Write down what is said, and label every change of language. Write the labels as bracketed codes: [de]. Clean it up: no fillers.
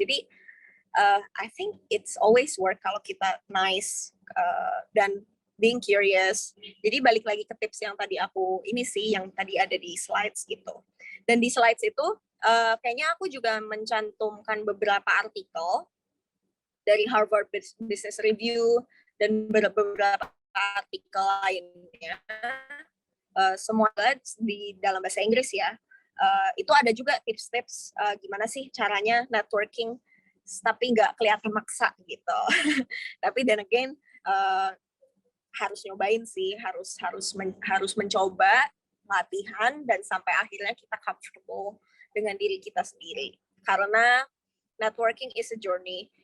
[id] Jadi [en] I think it's always work [id] kalau kita [en] nice [id] dan [en] being curious. [id] Jadi balik lagi ke tips yang tadi aku ini sih, yang tadi ada di slides gitu. Dan di slides itu kayaknya aku juga mencantumkan beberapa artikel dari Harvard Business Review dan beberapa artikel lainnya. Semuanya di dalam bahasa Inggris ya. Itu ada juga tips-tips gimana sih caranya networking tapi nggak kelihatan maksa gitu. Tapi [en] then again [id] harus nyobain sih, harus mencoba latihan dan sampai akhirnya kita comfortable dengan diri kita sendiri. Karena [en] networking is a journey.